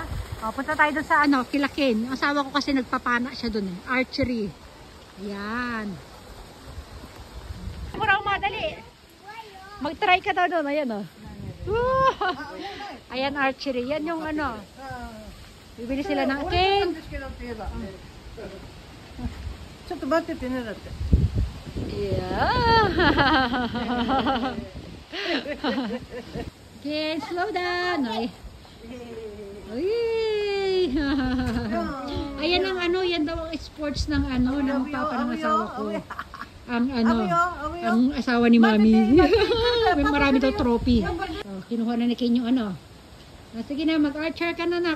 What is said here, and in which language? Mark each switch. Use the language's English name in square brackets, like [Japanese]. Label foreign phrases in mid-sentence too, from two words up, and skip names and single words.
[Filipino] O, punta tayo dun sa ano, Kilakin. Ang asawa ko kasi nagpapana siya dun eh. Archery. Ayan. Mura madali. Mag-try ka daw doon. Ayan o. Ayan archery. Yan yung ano. Bibili sila ng cane. [Japanese] ちょっと待っててねだって。 [English] Yeah. Okay, slow down. Ay. Ay. [Filipino] Ayan ang ano, yan daw ang sports ng ano, ng papa ng asawa ko. Ang ano, ang asawa ni Mami. May marami daw trophy. Oh, kinuha na ni Ken yung ano. Ah, sige na, mag-archer ka na, nak.